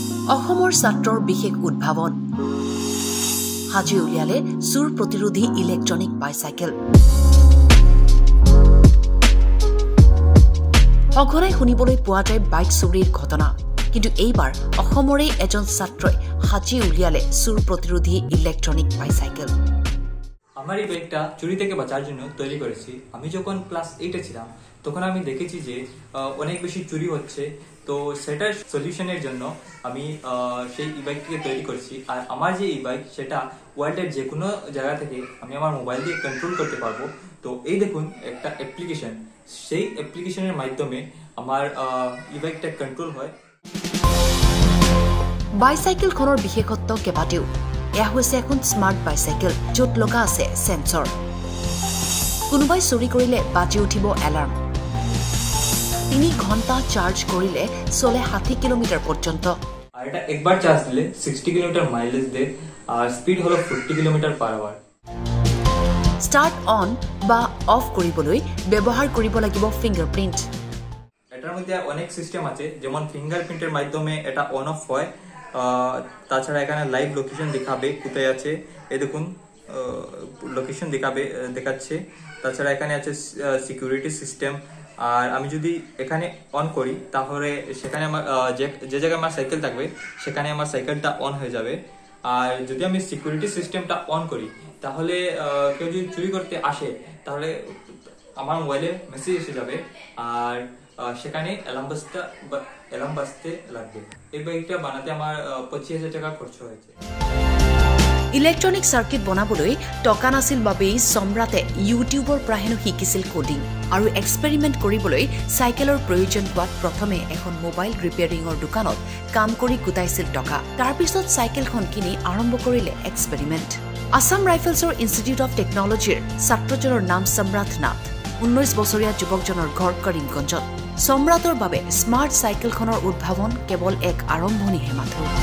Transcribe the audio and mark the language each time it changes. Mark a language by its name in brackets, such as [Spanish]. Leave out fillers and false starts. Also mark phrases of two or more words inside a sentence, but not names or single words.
[Assamese] অসমৰ ছাত্ৰৰ বিশেষ উদ্ভাৱন হাজি উলিয়ালে চুৰ প্ৰতিৰোধী [English] electronic bicycle [Assamese] অঘনাই শুনিবলৈ পোৱা যায় বাইক চুৰিৰ ঘটনা কিন্তু এইবাৰ অসমৰে এজন ছাত্ৰই হাজি উলিয়ালে চুৰ প্ৰতিৰোধী [English] electronic bicycle [Bangla] আমার এই বাইকটা চুরি থেকে বাঁচার জন্য তৈরি করেছি আমি যখন ক্লাস 8 এ ছিলাম তখন আমি দেখেছি যে অনেক বেশি চুরি হচ্ছে তো সেটার সলিউশনের জন্য আমি সেই ই-বাইকটিকে তৈরি করেছি আর আমার যে ই-বাইক সেটা ওয়ার্ল্ডের যে কোনো জায়গা থেকে আমি আমার মোবাইল দিয়ে কন্ট্রোল করতে পারবো তো এই দেখুন একটা অ্যাপ্লিকেশন সেই অ্যাপ্লিকেশনের মাধ্যমে আমার ই-বাইকটা কন্ট্রোল হয় [Assamese] বাইসাইকেলখনৰ বিশেষত্ব কেবাটেও এয়া হৈছে এখন [English] smart bicycle [Assamese] য'ত লগা আছে সেন্সৰ কোনোবাই চুৰি কৰিলে বাজি উঠিব এলাৰ্ম 3 ঘণ্টা চাৰ্জ কৰিলে চলে 60 কিলোমিটাৰ পৰ্যন্ত [Bangla] আর এটা একবার চার্জ দিলে 60 কিলোমিটার মাইলেজ দেয় আর স্পিড হলো 40 [English] kilometer per hour start on [Assamese] বা অফ কৰিবলৈ ব্যৱহাৰ কৰিব লাগিব ফিংগাৰপ্ৰিন্ট [Bangla] এটার মধ্যে অনেক সিস্টেম আছে যেমন ফিঙ্গারপ্রিন্টের মাধ্যমে এটা [English] on off [Bangla] হয় তাছাড়া এখানে [English] live location [Bangla] দেখাবে কোথায় আছে এই দেখুন লোকেশন দেখাচ্ছে তাছাড়া এখানে আছে [English] security system [Bangla] আর আমি যদি এখানে অন করি তাহলে সেখানে আমার যে জায়গায় আমার সাইকেল থাকবে সেখানে আমার সাইকেলটা অন হয়ে যাবে আর যদি আমি [English] security system-ta [Bangla] অন করি তাহলে কেউ যদি চুরি করতে আসে তাহলে আমার মোবাইলে মেসেজ এসে যাবে আর সেখানে অ্যালার্ম বাজতে লাগবে এই বাইকটা বানাতে আমার 25,000 টাকা খরচ হয়েছে [English] electronic circuit [Assamese] বনাবলৈ টকা নাছিল বাবেই সম্ৰাটে ইউটিউবৰ পৰা হেনো শিকিছিল কোডিং আৰু এক্সপেৰিমেন্ট কৰিবলৈ সাইকেলৰ প্ৰয়োজন হোৱাত প্ৰথমে এখন [English] mobile repairing-ৰ [Assamese] দোকানত কাম কৰি গুটাইছিল টকা তাৰ পিছত সাইকেলখন কিনি আৰম্ভ কৰিলে এক্সপেৰিমেন্ট আসাম ৰাইফলছৰ ইনষ্টিটিউট অফ টেকনলজিৰ ছাত্ৰজনৰ নাম সম্ৰাট নাথ 19 বছৰীয়া যুৱকজনৰ ঘৰ কৰিমগঞ্জত সম্ৰাটৰ বাবে [English] smart cycle-khonor [Assamese] উদ্ভাৱন কেৱল এক আৰম্ভণিহে মাথো